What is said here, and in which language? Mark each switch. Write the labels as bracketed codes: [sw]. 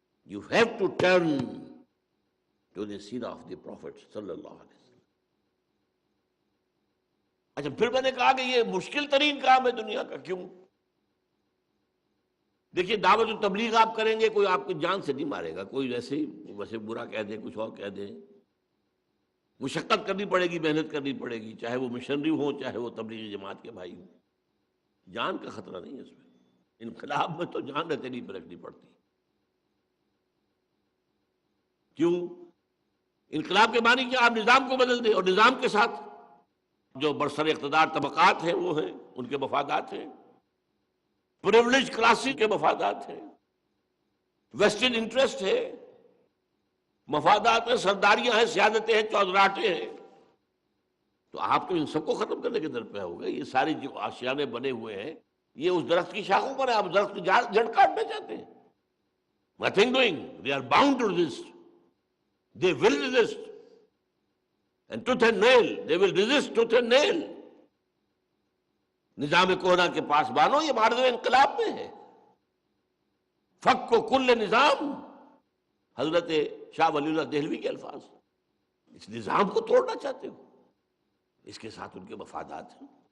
[en] You have to turn to the seerah of the Prophet sallallahu alaihi wasallam. [ur] اچھا پھر میں نے کہا کہ یہ مشکل ترین کام ہے دنیا کا. کیوں؟ دیکھیے دعوت و تبلیغ آپ کریں گے، کوئی آپ کو جان سے نہیں مارے گا، کوئی ویسے ہی ویسے برا کہہ دے، کچھ اور کہہ دے. مشقت کرنی پڑے گی، محنت کرنی پڑے گی، چاہے وہ مشنری ہوں چاہے وہ تبلیغی جماعت کے بھائی ہوں. جان کا خطرہ نہیں ہے اس میں. انقلاب میں تو جان رتنی پہ رکھنی پڑتی. کیوں؟ انقلاب کے معنی کیا؟ آپ نظام کو بدل دیں، اور نظام کے ساتھ جو برسر اقتدار طبقات ہیں وہ ہیں، ان کے مفادات ہیں، پریولیج کلاسز کے مفادات ہیں، ویسٹرن انٹرسٹ ہے، مفادات ہیں، سرداریاں ہیں، سیادتیں ہیں، چودراٹیں ہیں. تو آپ تو ان سب کو ختم کرنے کے در پہ ہو گئے. یہ ساری جو آشیانے بنے ہوئے ہیں یہ اس درخت کی شاخوں پر ہے. آپ درخت کی جڑ کاٹنا چاہتے ہیں. [en] Nothing doing. They are bound to resist. They will resist. And tooth and nail. They will resist tooth and nail. [ur] نظام کونا کے پاس بانو یہ معرض انقلاب میں ہے. فک و کل نظام، حضرت شاہ ولی اللہ دہلوی کے الفاظ. اس نظام کو توڑنا چاہتے ہو، اس کے ساتھ ان کے مفادات ہیں.